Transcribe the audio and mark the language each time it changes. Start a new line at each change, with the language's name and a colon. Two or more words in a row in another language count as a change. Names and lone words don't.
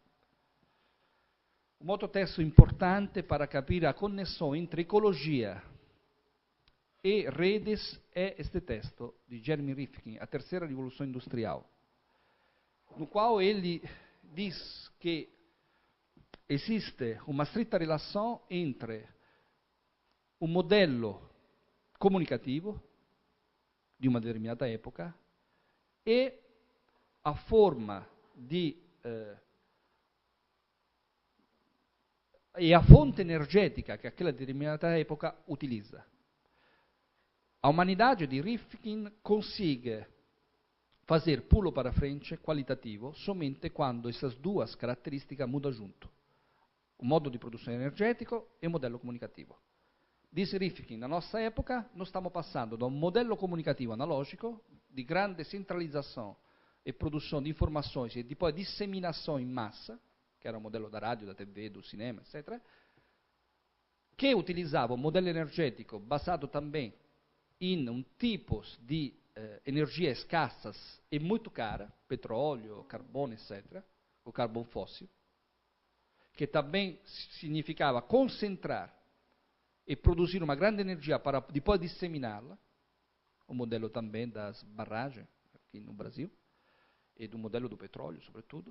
Portuguese: Um outro texto importante para capire a conexão entre ecologia e redes é este texto de Jeremy Rifkin, A Terceira Revolução Industrial, no qual ele diz que existe uma stretta relação entre
Italian: un modello comunicativo di una determinata epoca
Portuguese: e a forma e a fonte
Italian: energetica che
Portuguese: aquela determinata epoca utilizza. A humanidade di Rifkin consegue fazer pulo para frente qualitativo somente quando essas duas características mudam junto. O
Italian: modo di produzione energetico
Portuguese: e o
Italian: modello comunicativo.
Portuguese: Diz Rifkin, na nossa época, nós estamos passando da um modelo comunicativo analógico, de grande centralização e produção de informações e depois disseminação em massa, que era o modelo da rádio, da TV, do cinema, etc., que utilizzava um modelo energético basato também em tipos de energias escassas e muito cara, petróleo, carbono, etc., o carbono fóssil, que também significava concentrar e produzir uma grande energia para depois disseminá-la, o modelo também das barragens aqui no Brasil, e do modelo do petróleo, sobretudo.